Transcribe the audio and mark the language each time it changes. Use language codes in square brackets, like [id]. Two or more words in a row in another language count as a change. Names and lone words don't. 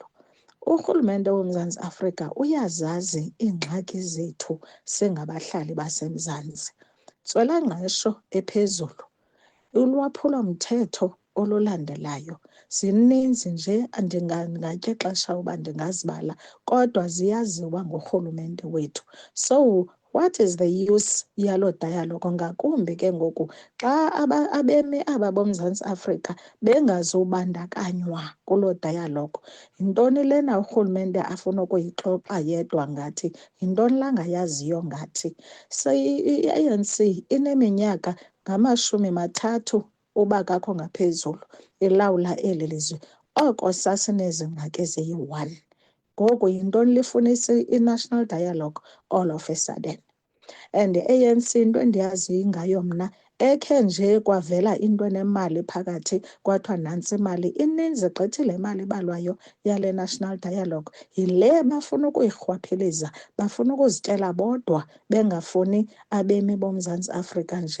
[xh] Urhulumente woMzantsi Afrika uyazazi iingxaki zethu singabahlali baseMzantsi. Ntswelangqesho ephezulu, ulwaphulomthetho olulandelayo, zininzi nje ndingatya ixesha uba ndingazibala, kodwa ziyaziwa ngurhulumente wethu. [en] So what is the use yaloo dialogue? [xh] Ngakumbi ke ngoku xa abemi aba boMzantsi Afrika bengazubandakanywa kuloo dialogue. Yintoni lena urhulumente afuna ukuyixoxa yedwa ngathi? Yintoni langayaziyo ngathi? So i-ANC ineminyaka ngamashumi 3 uba kakho ngaphezulu ilawula eli lizwe. Oko sasinezi ngxaki eziyi-1. Ngoku yintoni lifunisa i- [en] national dialogue all of a sudden? [xh] And i-ANC into endiyaziyo ngayo mna, ekhe nje kwavela into enemali phakathi kwathiwa nantsi imali, ininzi gqithi le mali ibalwayo yale [en] national dialogue [xh] yile bafuna ukuyirhwaphiliza, bafuna ukuzityela bodwa bengafuni abemi boMzantsi Afrika nje.